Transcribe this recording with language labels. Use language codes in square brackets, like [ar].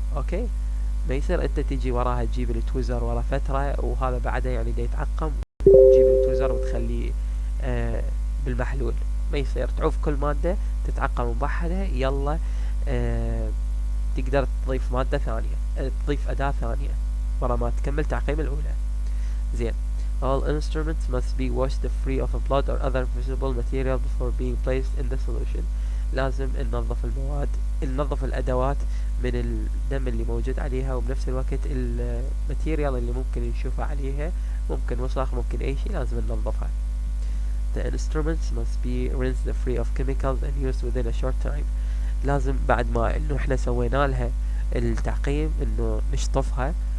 [ar] اوكي، ما يصير انت تجي وراها تجيب التويزر ورا فترة وهذا بعدها يعني دا يتعقم، تجيب التويزر وتخليه بالمحلول. ما يصير، تعوف كل مادة تتعقم مبحدة، يلا تقدر تضيف مادة ثانية، تضيف أداة ثانية ورا ما تكمل تعقيم الأولى. زين. [en] All instruments must be washed free of blood or other visible material before being placed in the solution. [ar] لازم ننظف المواد، ننظف الأدوات من الدم اللي موجود عليها، وبنفس الوقت الماتيريال اللي ممكن نشوفها عليها، ممكن وسخ ممكن أي شيء، لازم ننظفها. [en] The instruments must be rinsed free of chemicals and used within a short time. [ar] لازم بعد ما انه احنا سوينا لها التعقيم انه نشطفها